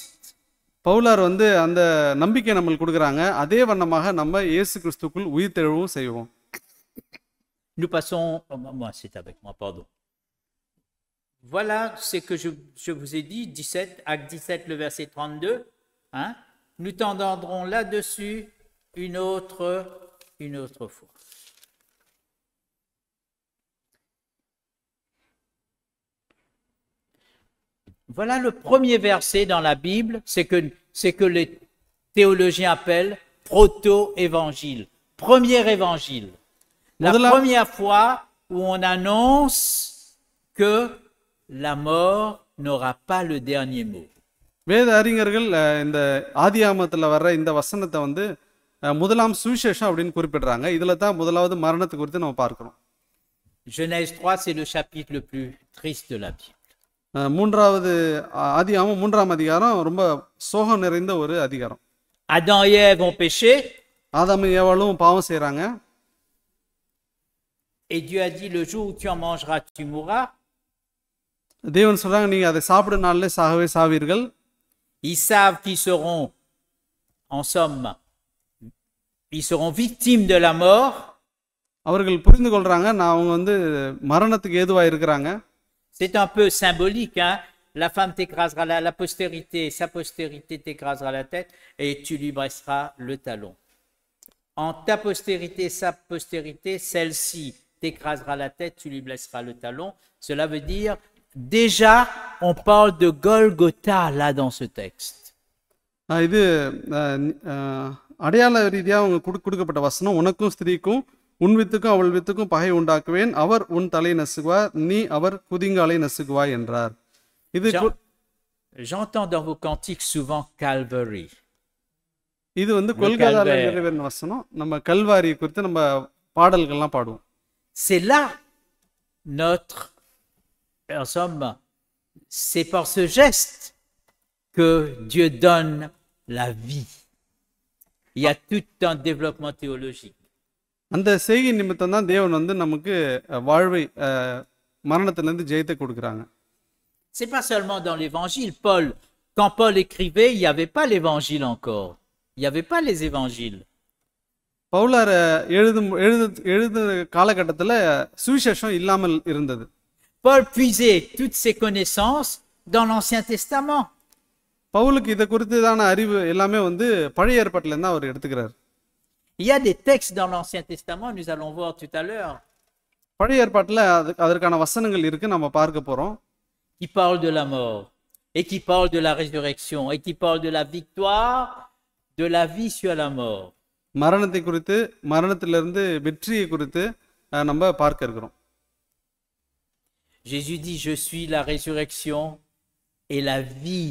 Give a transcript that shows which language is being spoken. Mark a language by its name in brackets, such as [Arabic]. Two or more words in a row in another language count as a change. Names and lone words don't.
[Tamil] பவுலார் அந்த நம்பிக்கை நம்மளுக்கு கொடுக்குறாங்க. அதே வண்ணமாக நம்ம இயேசு கிறிஸ்துக்குள் உயிர்த்தெழவும் செய்வோம். [French] Nous passons, moi c'est avec moi, pardon. Voilà ce que je vous ai dit, 17, acte 17, le verset 32. Hein? Nous t'entendrons là-dessus une autre fois. Voilà le premier verset dans la Bible, c'est que les théologiens appellent proto-évangile, premier évangile. La première fois où on annonce que la mort n'aura pas le dernier mot. [Tamil] வேத அறிஞர்கள் இந்த ஆதியாகமத்தில் வர்ற இந்த வசனத்தை முதலாம் சுவிசேஷம் அப்படின்னு குறிப்பிடுறாங்க. இதுல தான் முதலாவது மரணத்தை குறித்து நம்ம பார்க்கிறோம். [French] Genèse 3, c'est le chapitre le plus triste de la Bible. [Tamil] மூன்றாவது ஆதியாகமம் 3ஆம் அதிகாரம் ரொம்ப சோகம் நிறைந்த ஒரு அதிகாரம். [French] Adam et Ève ont péché. [Tamil] ஆதாமும் ஏவாளும் பாவம் செய்றாங்க. [French] Et Dieu a dit, le jour où tu en mangeras, tu mourras. [Tamil] தேவன் சொல்றாங்க, நீங்க அதை சாப்பிடும் நாள்ல சாகவே சாவீர்கள். [French] Ils savent qu'ils seront, en somme, ils seront victimes de la mort. [Tamil] அவர்கள் புரிந்து கொள்றாங்க, அவங்க மரணத்துக்கு ஏதுவா இருக்கிறாங்க. [French] C'est un peu symbolique, hein? La femme t'écrasera la postérité, sa postérité t'écrasera la tête et tu lui brisseras le talon. en ta postérité, sa postérité, celle-ci t'écrasera la tête, tu lui blesseras le talon. Cela veut dire, déjà, on parle de Golgotha là dans ce texte. [Tamil] இது அடையாள ரீதியாக அவங்க கொடுக்கப்பட்ட வசனம், உனக்கும் ஸ்திரீக்கும் உன் வித்துக்கும் அவள் வித்துக்கும் பகை உண்டாக்குவேன், அவர் உன் தலை நசுகுவார், நீ அவர் குதிங்காலை நசுகுவாய் என்றார். இது [French] J'entends dans vos cantiques souvent Calvary. [Tamil] இது வந்து கொல்கத்தால நிறைவேறின வசனம். நம்ம கல்வாரி குறித்து நம்ம பாடல்கள்லாம் பாடுவோம். [French] C'est là notre, en somme, c'est par ce geste que Dieu donne la vie. Il y a tout un développement théologique. [Tamil] அந்த செய்கை நிமித்தம் தான் தேவன் வந்து நமக்கு வாழ்வை மரணத்திலிருந்து ஜெயத்தை கொடுக்குறாங்க. [French] C'est pas seulement dans l'évangile. Quand Paul écrivait, il n'y avait pas l'évangile encore. Il n'y avait pas les évangiles. [Tamil] பவுலார் எழுது காலகட்டத்தில் சுவிசேஷம் இல்லாமல் இருந்தது. [French] Paul puisait toutes ses connaissances dans l'Ancien Testament. [Tamil] பவுலுக்கு இதை குறித்துதான அறிவு எல்லாமே வந்து பழைய ஏற்பாட்டில இருந்து அவர் எடுத்துக்கிறார். [French] Il y a des textes dans l'Ancien Testament, nous allons voir tout à l'heure. [Tamil] பழைய ஏற்பாட்டில் அதற்கான வசனங்கள் இருக்கு, நம்ம பார்க்க போறோம். [French] Qui parle de la mort et qui parle de la résurrection et qui parle de la victoire de la vie sur la mort. [Tamil] மரணத்தை குறித்து, மரணத்திலிருந்து வெற்றியை குறித்து நம்ம பார்க்க இருக்கிறோம். [French] Jésus dit, je suis la résurrection et la vie.